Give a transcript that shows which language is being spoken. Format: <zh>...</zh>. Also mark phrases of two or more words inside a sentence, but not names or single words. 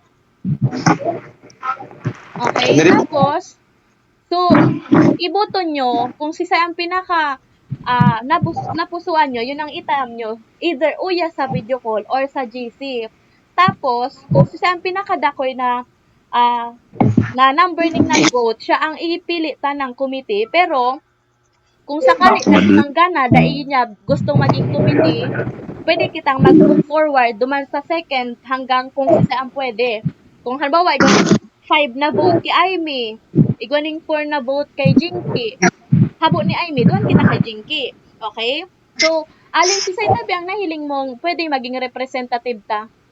<bik>Okay, tapos, so, iboto nyo, kung si Say ang pinaka napusuan nyo, yun ang itam nyo, either uya sa</bik> <en>video call</en> <bik>or sa GC. Tapos, kung si Say ang pinakadakoy na number ning nag-vote, siya ang ipili ng committee, pero, kung sakali na gana, dahil niya gustong maging committee, pwede kitang mag-</bik> <en>move forward,</en> <bik>duman sa second hanggang kung si Say ang pwede. Kung halimbawa, 5 na vote kay Amy, igwaning 4 na vote kay Jinky, habo ni Amy, doon kita kay Jinky. Okay? So, alin si Say tabi ang nahiling mong pwede maging representative ta?</bik>